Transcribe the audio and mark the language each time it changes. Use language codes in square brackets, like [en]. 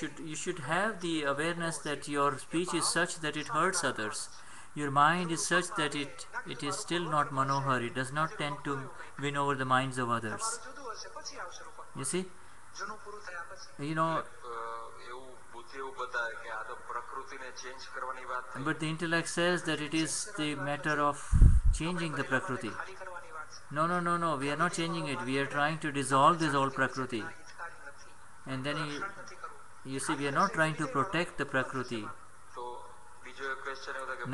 [en] You should have the awareness that your speech is such that it hurts others. Your mind is such that it is still not manohar. It does not tend to win over the minds of others. [gu] તમારું જુદું હશે, પછી આવશે રૂપક. [en] You see, [gu] જૂનું પૂરું થયા પછી. [en] you know, [gu] એવું બુદ્ધિ એવું બતાવે કે આ તો પ્રકૃતિને ચેન્જ કરવાની વાત થઈ. [en] but the intellect says that it is the matter of changing the prakriti. [gu] ખાલી કરવાની વાત છે. [en] No, we are not changing it. We are trying to dissolve this old prakriti. [gu] આ હિતકારી નથી. [en] And then [gu] રક્ષણ નથી કરવું. [en] you see, we are not trying to protect the prakriti. [gu] તો બીજો એક ક્વેશ્ચન એવો થાય કે